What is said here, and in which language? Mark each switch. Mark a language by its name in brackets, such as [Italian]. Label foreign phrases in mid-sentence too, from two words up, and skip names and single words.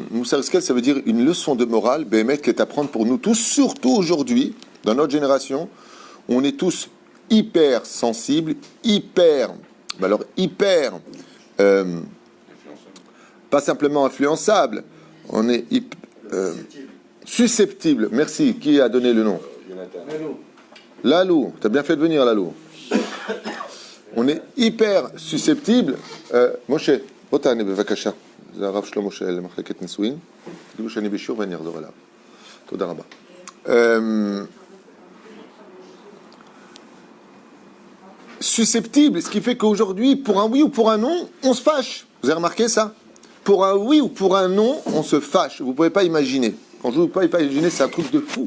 [Hebrew] מוסר השכל, [French] ça veut dire une leçon de morale, Bémet, qui est à prendre pour nous tous, surtout aujourd'hui, dans notre génération, on est tous hyper sensibles, pas simplement influençables, on est susceptibles. Merci. Qui a donné le nom? Lalou. T'as bien fait de venir, Lalou. On est hyper susceptibles. [Hebrew] משה, תענה בבקשה. זה הרב שלמה של מחלקת נישואין. תגידו שאני בשיעור ואני אחזור אליו. תודה רבה. [French] Susceptible, ce qui fait qu'aujourd'hui, pour un oui ou pour un non, on se fâche. Vous avez remarqué ça? Pour un oui ou pour un non, on se fâche. Vous ne pouvez pas imaginer. Quand je ne peux pas imaginer, c'est un truc de fou.